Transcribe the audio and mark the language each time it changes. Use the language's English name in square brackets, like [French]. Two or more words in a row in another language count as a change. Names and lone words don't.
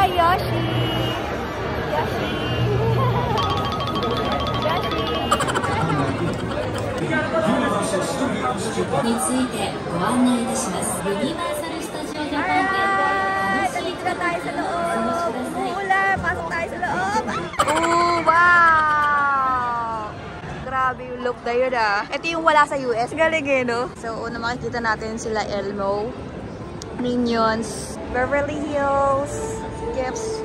[Japanese] よし! よし! よし! についてご案内いたします。ユニバーサル・スタジオ・ジャパン展で [Filipino] Nandito na tayo sa loob! Umuulan! Pasok tayo sa loob! Oh, wow! Grabe yung look na yun ah. Ito yung wala sa US. Galing eh, no? So, una makikita natin sila Elmo, Minions, Beverly Hills, Gifts.